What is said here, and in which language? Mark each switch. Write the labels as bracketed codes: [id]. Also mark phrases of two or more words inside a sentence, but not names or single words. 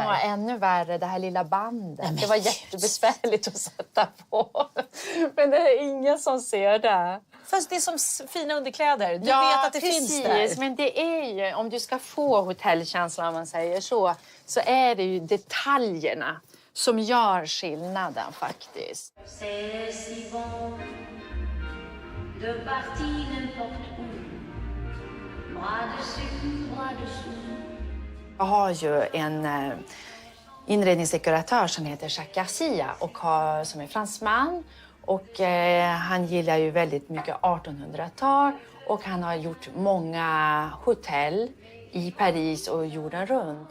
[sv] Ja, ännu värre, det här lilla bandet. Det var jättebesvärligt att sätta på. Men det är ingen som ser det. Fast det är som fina underkläder. Du vet att det finns där. Men det är ju, om du ska få hotellkänslan om man säger så är det ju detaljerna som gör skillnaden faktiskt. [fr] C'est si bon de partir n'importe où. Bras dessus, bras dessous. [sv] Jag har ju en inredningsdekoratör som heter Jacques Garcia och som är fransman. Och han gillar ju väldigt mycket 1800-tal och han har gjort många hotell i Paris och jorden runt.